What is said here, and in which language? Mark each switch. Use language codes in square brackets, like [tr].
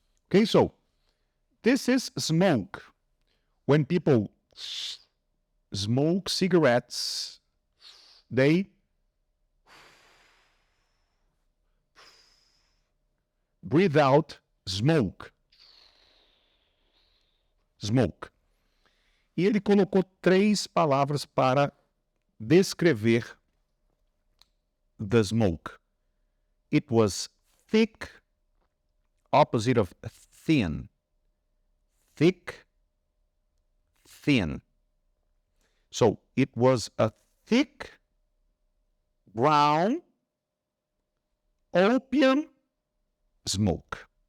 [en] Okay, so this is smoke. When people smoke cigarettes, they breathe out smoke. Smoke. [pt] E ele colocou 3 palavras para descrever [en] the smoke. It was thick, opposite of thin. Thick, thin. So it was a thick, brown, opium smoke.